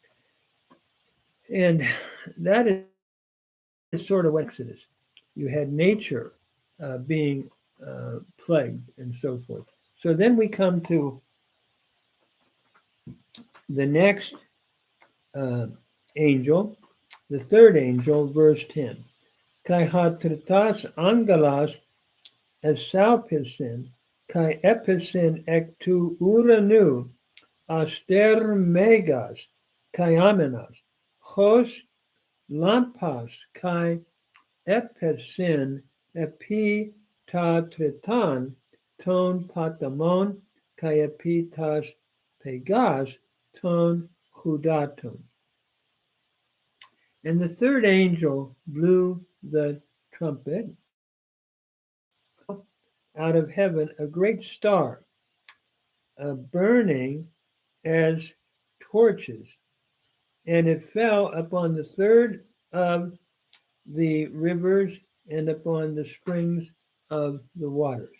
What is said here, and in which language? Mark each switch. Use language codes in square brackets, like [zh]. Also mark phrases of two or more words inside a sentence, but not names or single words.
[en] And that is sort of what Exodus. You had nature being plagued and so forth. So then we come to the next angel, the third angel, verse 10. [el] Καὶ ὁ τρίτος ἄγγελος ἐσάλπισεν, καὶ ἔπεσεν ἐκ τοῦ οὐρανοῦ, ἀστὴρ μέγας, καιόμενος, ὡς λαμπάς, καὶ ἔπεσεν ἐπὶ τὸ τρίτον, τῶν ποταμῶν, καὶ ἐπὶ τὰς πηγὰς, τῶν ὑδάτων. [en] And the third angel blew the trumpet. Out of heaven a great star, burning as torches, and it fell upon the third of the rivers and upon the springs of the waters.